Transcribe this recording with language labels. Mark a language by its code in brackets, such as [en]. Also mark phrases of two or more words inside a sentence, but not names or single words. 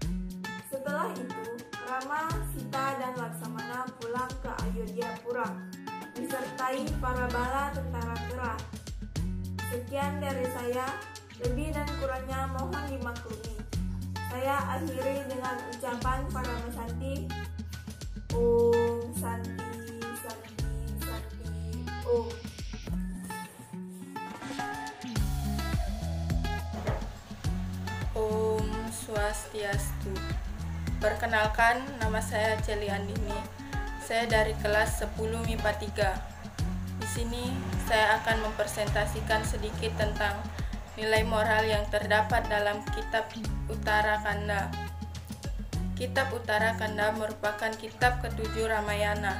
[id] Setelah itu, Rama, Sita, dan Laksamana pulang ke Ayodhyapura, disertai para bala tentara kera. Sekian dari saya, lebih dan kurangnya mohon dimaklumi. Saya akhiri dengan ucapan Parama Santi. [sa] Om Santi, Santi, Santi, Om. Om Swastiastu. [id] Perkenalkan, nama saya Celi Andini. Saya dari kelas 10 MIPA 3. Di sini saya akan mempresentasikan sedikit tentang nilai moral yang terdapat dalam Kitab Uttarakanda. Kitab Uttarakanda merupakan kitab ketujuh Ramayana.